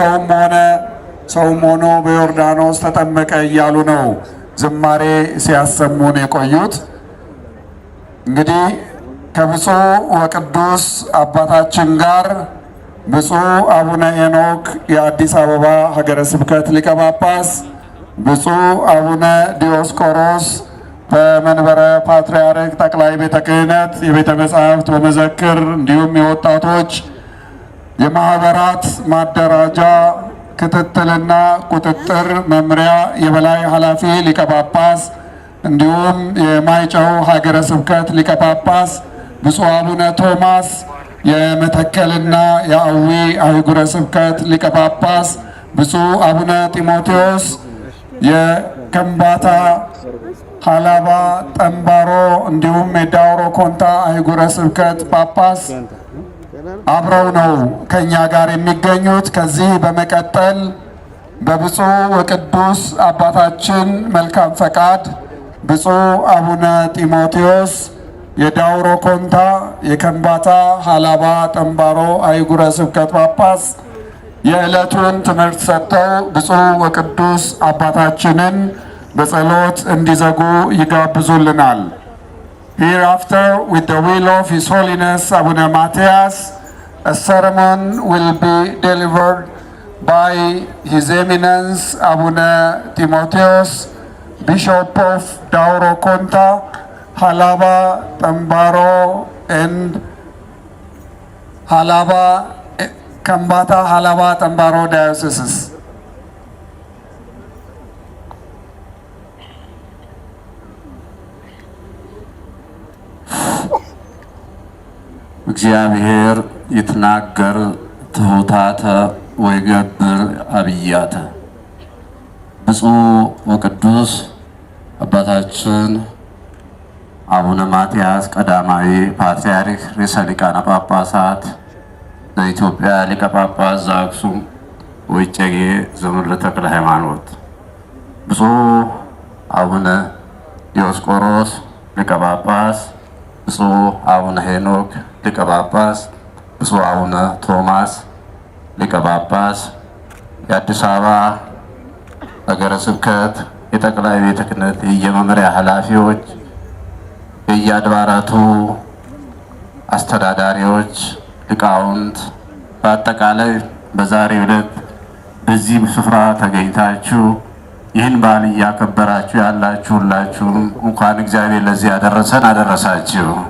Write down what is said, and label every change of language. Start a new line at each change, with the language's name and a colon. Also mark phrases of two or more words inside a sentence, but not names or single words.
Amharic: ሰውም ሆኖ በዮርዳኖስ ተጠመቀ እያሉ ነው ዝማሬ ሲያሰሙን የቆዩት። እንግዲህ ከብፁዕ ወቅዱስ አባታችን ጋር ብፁዕ አቡነ ሄኖክ የአዲስ አበባ ሀገረ ስብከት ሊቀ ጳጳስ፣ ብፁዕ አቡነ ዲዮስቆሮስ በመንበረ ፓትርያርክ ጠቅላይ ቤተ ክህነት የቤተ መጻሕፍት ወመዘክር እንዲሁም የወጣቶች የማህበራት ማደራጃ ክትትልና ቁጥጥር መምሪያ የበላይ ኃላፊ ሊቀ ጳጳስ እንዲሁም የማይጨው ሀገረ ስብከት ሊቀ ጳጳስ ብፁዕ አቡነ ቶማስ የመተከልና የአዊ አህጉረ ስብከት ሊቀ ጳጳስ፣ ብፁዕ አቡነ ጢሞቴዎስ የከምባታ ሀላባ ጠምባሮ እንዲሁም የዳውሮ ኮንታ አህጉረ ስብከት ጳጳስ አብረው ነው ከኛ ጋር የሚገኙት። ከዚህ በመቀጠል በብፁዕ ወቅዱስ አባታችን መልካም ፈቃድ ብፁዕ አቡነ ጢሞቴዎስ የዳውሮ ኮንታ የከምባታ ሀላባ ጠምባሮ አህጉረ ስብከት ጳጳስ የዕለቱን ትምህርት ሰጥተው ብፁዕ ወቅዱስ አባታችንን በጸሎት እንዲዘጉ ይጋብዙልናል።
English: Hereafter, with the will of His Holiness Abuna Matthias, a sermon will be delivered by His Eminence Abuna Timotheus, Bishop of Dauro Konta, Halaba, Tambaro, and Halaba, Kambata, Halaba, Tambaro dioceses.
Geez: እግዚአብሔር ይትናገር ትሑታተ ወይገብር አብያተ።
Amharic: ብፁዕ ወቅዱስ አባታችን አቡነ ማትያስ ቀዳማዊ ፓትርያርክ ርዕሰ ሊቃነ ጳጳሳት ለኢትዮጵያ ሊቀ ጳጳስ ዘአክሱም ወዕጨጌ ዘምድረ ተክለ ሃይማኖት፣ ብፁዕ አቡነ ዲዮስቆሮስ ሊቀ ጳጳስ፣ ብፁዕ አቡነ ሄኖክ ሊቀ ጳጳስ፣ ብፁዕ አቡነ ቶማስ ሊቀ ጳጳስ፣ የአዲስ አበባ ሀገረ ስብከት የጠቅላይ ቤተ ክህነት የመምሪያ ኃላፊዎች፣ የየአድባራቱ አስተዳዳሪዎች፣ ሊቃውንት፣ በአጠቃላይ በዛሬው ዕለት በዚህ ስፍራ ተገኝታችሁ ይህን በዓል እያከበራችሁ ያላችሁ ሁላችሁም እንኳን እግዚአብሔር ለዚህ ያደረሰን አደረሳችሁ።